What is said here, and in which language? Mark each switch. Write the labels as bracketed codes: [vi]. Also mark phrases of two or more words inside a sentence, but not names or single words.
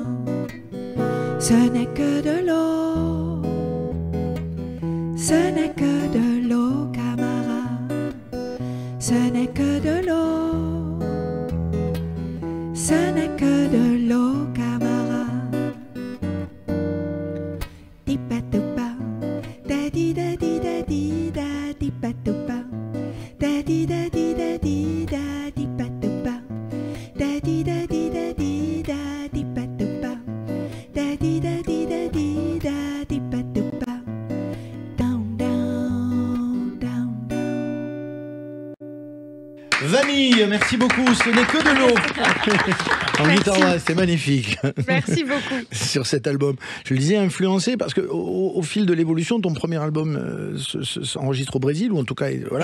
[fr] Ce n'est que de l'eau, ce n'est que de l'eau, camarade. Ce n'est que de l'eau, ce n'est que de l'eau, camarade. Tipa-tupa, da-di-da-di-da-di-da, tipa-tupa, da-di-da-di-da-di-da, tipa-tupa, da-di-da-di-da-di-da, tipa-tupa, da-di-da-di-da-di-da, tipa-tupa, [en] down, down, down, down. [fr] Vanille, merci beaucoup. Ce n'est que de l'eau. En Merci. guitare, c'est magnifique. Merci beaucoup. Sur cet album. Je le disais, influencé parce que au fil de l'évolution, ton premier album s'enregistre au Brésil, ou en tout cas, voilà.